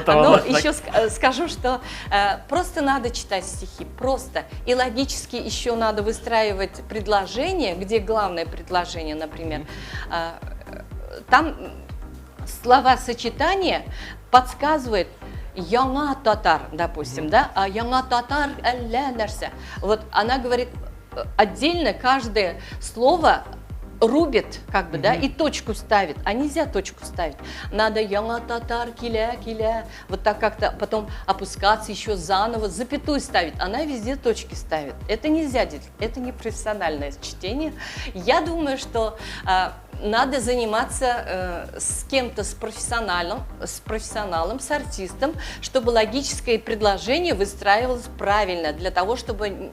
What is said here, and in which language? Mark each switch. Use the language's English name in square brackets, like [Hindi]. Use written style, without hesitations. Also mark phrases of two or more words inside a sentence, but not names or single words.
[Russian] но так. еще скажу, что просто надо читать стихи, просто. И логически еще надо выстраивать предложение, где главное предложение, например. Там словосочетание подсказывает [Tatar] «яңа татар», [Russian] допустим, да, а [Tatar] «яңа татар әллә нәрсә». [Russian] Вот она говорит отдельно каждое слово рубит, как бы, да, и точку ставит, а нельзя точку ставить. Надо [Tatar] «яңа татар килә». [Russian] Вот так как-то потом опускаться еще заново, запятую ставить. Она везде точки ставит. Это нельзя делать, это не профессиональное чтение. Я думаю, что надо заниматься с кем-то, с профессионалом, с артистом, чтобы логическое предложение выстраивалось правильно, для того, чтобы...